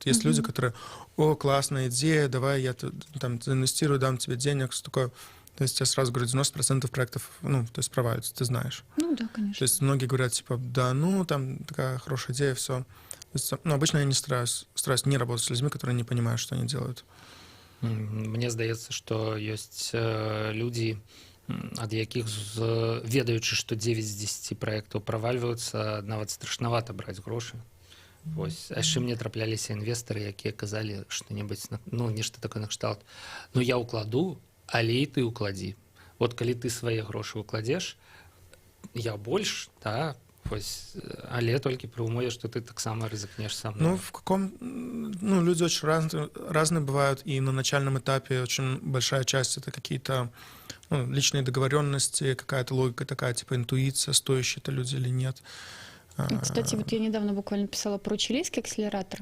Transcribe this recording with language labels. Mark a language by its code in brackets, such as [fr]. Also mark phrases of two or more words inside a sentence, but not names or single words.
[ru] Есть люди, которые, о, классная идея, давай я там инвестирую, дам тебе денег, что такое. То есть я сразу говорю, 90% проектов, ну, то есть проваливаются, ты знаешь. Ну да, конечно. То есть многие говорят, типа, да, ну, там такая хорошая идея, все. Ну, обычно я не стараюсь не работать с людьми, которые не понимают, что они делают. [be] Мне здаецца, што ёсць людзі, ад якіх, ведаючы, што 9 з 10 праектаў правальваюцца, нават страшнавата браць грошы. Вось. А яшчэ мне трапляліся інвестары, якія казалі што-небудзь, ну, нешта такое накшталт. Ну, я ўкладу, але і ты ўкладзі. Вот калі ты свае грошы ўкладзеш, я больш, да, вось, але толькі пры умове, што ты таксама рызыкнеш са мной. [ru] Ну, люди очень разные бывают, и на начальном этапе очень большая часть это какие-то личные договоренности, какая-то логика такая, типа интуиция, стоящие это люди или нет. Кстати, вот я недавно буквально писала про чилийский акселератор.